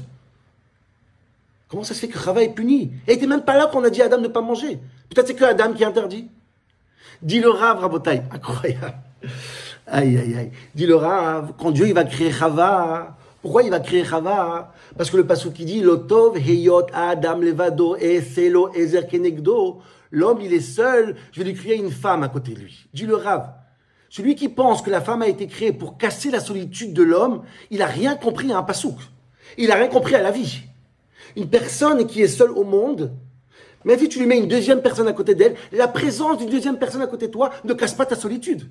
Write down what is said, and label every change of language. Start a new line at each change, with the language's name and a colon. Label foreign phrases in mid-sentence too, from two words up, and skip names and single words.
French: Comment ça se fait que Chava est punie? Elle n'était même pas là quand on a dit à Adam de ne pas manger. Peut-être c'est que Adam qui est interdit. Dit le Rav, Rabotai, incroyable. Aïe, aïe, aïe. Dit le Rav, quand Dieu il va créer Chava, pourquoi il va créer Chava? Parce que le passage qui dit
Hebrew: לא טוב היות אדם לבדו אעשה לו עזר כנגדו,
French: l'homme il est seul, je vais lui créer une femme à côté de lui. Dit le Rav, celui qui pense que la femme a été créée pour casser la solitude de l'homme, il n'a rien compris à un pasouk. Il n'a rien compris à la vie. Une personne qui est seule au monde, même si tu lui mets une deuxième personne à côté d'elle, la présence d'une deuxième personne à côté de toi ne casse pas ta solitude.